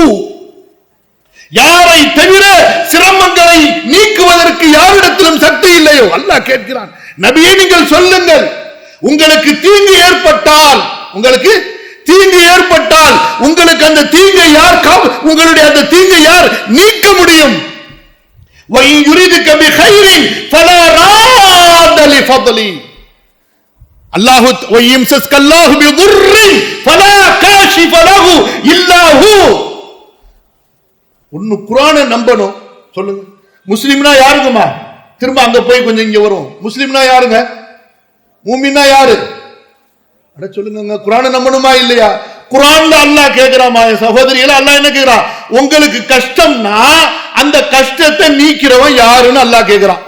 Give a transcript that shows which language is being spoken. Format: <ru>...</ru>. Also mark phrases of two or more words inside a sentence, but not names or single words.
<ta>யாரை தவிர சிரமங்களை நீக்குவதற்கு யாரிடத்திலும் சக்தி இல்லையோ அல்லாஹ் கேட்கிறான். நபியே நீங்கள் சொல்லுங்கள், உங்களுக்கு தீங்கு ஏற்பட்டால், உங்களுக்கு தீங்கு ஏற்பட்டால் உங்களுக்கு அந்த தீங்கை யார், உங்களுடைய அந்த தீங்கை யார் நீக்க முடியும்?</ta> <ar>وَإِنْ يُرِدْكَ بِخَيْرٍ فَلَا رَادَّ لِفَضْلِهِ. அல்லாஹ் وَيَمْسَسْكَ اللَّهُ بِضُرٍّ فَلَا كَاشِفَ لَهُ إِلَّا هُوَ.</ar> <ta>ஒன்னு குர்ஆனை நம்பணும். சொல்லுங்க, முஸ்லிம்னா யாருங்கம்மா? திரும்ப அங்க போய் கொஞ்சம் இங்க வரும். முஸ்லிம்னா யாருங்க? மூமின்னா யாரு? அட சொல்லுங்க, குர்ஆனை நம்பணுமா இல்லையா? குர்ஆன்ல அல்லாஹ் கேட்கிறாமா சகோதரிகளே, அல்லாஹ் என்ன கேட்கிறான்? உங்களுக்கு கஷ்டம்னா அந்த கஷ்டத்தை நீக்கிறவன் யாருன்னு அல்லாஹ் கேட்கிறான்.</ta>